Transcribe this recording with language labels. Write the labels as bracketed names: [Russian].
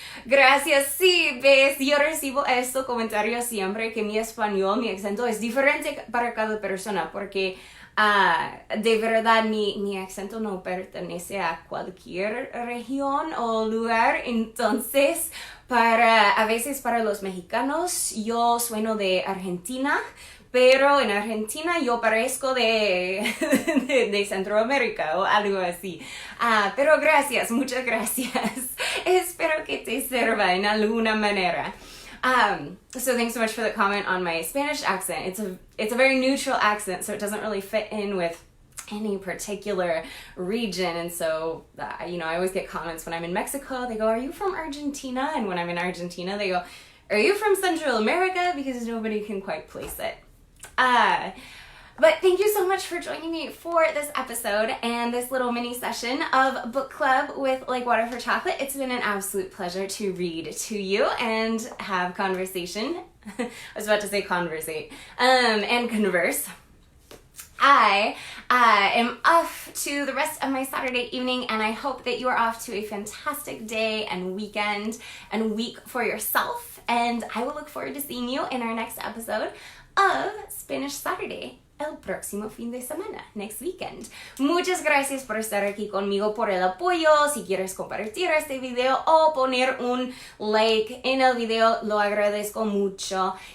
[Spanish] Gracias, sí, ves, yo recibo estos comentarios siempre que mi español, mi acento es diferente para cada persona porque de verdad mi acento no pertenece a cualquier región o lugar, entonces a veces para los mexicanos yo sueno de Argentina, pero en Argentina yo parezco de Centroamérica o algo así. Pero gracias, muchas gracias. Espero que te sirva en alguna manera. [English] So thanks so much for the comment on my Spanish accent. It's a very neutral accent, so it doesn't really fit in with any particular region. And so, I always get comments when I'm in Mexico. They go, are you from Argentina? And when I'm in Argentina, they go, are you from Central America? Because nobody can quite place it. But thank you so much for joining me for this episode and this little mini session of book club with Like Water for Chocolate. It's been an absolute pleasure to read to you and have conversation. I was about to say conversate, and converse. I am off to the rest of my Saturday evening, and I hope that you are off to a fantastic day and weekend and week for yourself. And I will look forward to seeing you in our next episode of Spanish Saturday. [Spanish] el próximo fin de semana, [English] next weekend. [Spanish] Muchas gracias por estar aquí conmigo, por el apoyo. Si quieres compartir este video o poner un like en el video, lo agradezco mucho.